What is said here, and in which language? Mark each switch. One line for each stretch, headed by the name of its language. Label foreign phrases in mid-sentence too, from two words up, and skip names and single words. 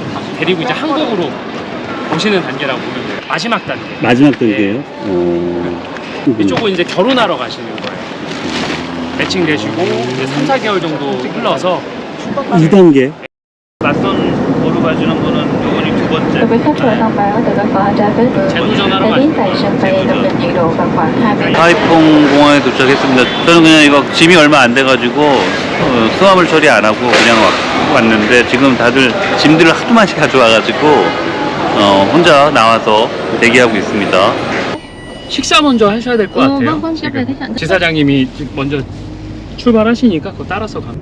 Korean: 데리고 이제 한국으로 오시는 단계라고 보면 돼요. 마지막 단계. 마지막 단계예요? 이쪽은 이제 결혼하러 가시는 거예요. 매칭되시고 이제 3, 4개월 정도 흘러서 2단계. 맞선 보러 가시는 분은 요번이 두 번째.
Vietnamese: Với khách vừa thông báo từ các phó David đã đến tại sân bay cập nhật nhiệt độ vào khoảng 20.
Korean: 타이퐁 공항에 도착했습니다. 저는 그냥 이거 짐이 얼마 안 돼가지고 수화물 처리 안 하고 그냥 왔는데, 지금 다들 짐들을 하도 많이 가져와가지고 혼자 나와서 대기하고 있습니다. 식사 먼저 하셔야 될 것 같아요. 지사장님이 먼저 출발하시니까 그거 따라서 가.